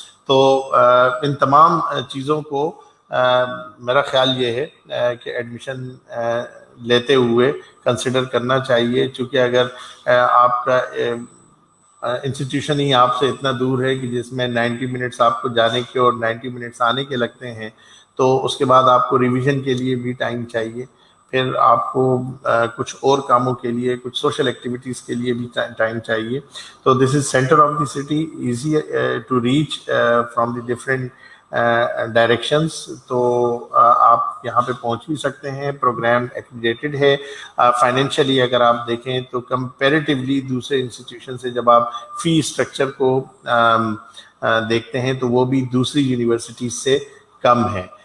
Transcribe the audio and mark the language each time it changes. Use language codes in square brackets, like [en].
[ur] تو ان تمام چیزوں کو میرا خیال یہ ہے کہ ایڈمیشن لیتے ہوئے کنسیڈر کرنا چاہیے چونکہ اگر آپ کا انسٹیٹیوشن ہی آپ سے اتنا دور ہے کہ جس میں 90 منٹس آپ کو جانے کے اور 90 منٹس آنے کے لگتے ہیں تو اس کے بعد آپ کو ریویژن کے لیے بھی ٹائم چاہیے. پھر آپ کو کچھ اور کاموں کے لیے, کچھ سوشل ایکٹیویٹیز کے لیے بھی ٹائم چاہیے. [en] تو this is centre of the city, easy to reach from the different directions. [ur] تو آپ یہاں پہ پہنچ بھی سکتے ہیں. پروگرام ایکریڈیٹڈ ہے. فائنینشلی اگر آپ دیکھیں تو کمپیریٹیولی دوسرے انسٹیٹیوشن سے جب آپ فی اسٹرکچر کو دیکھتے ہیں تو وہ بھی دوسری یونیورسٹیز سے کم ہے.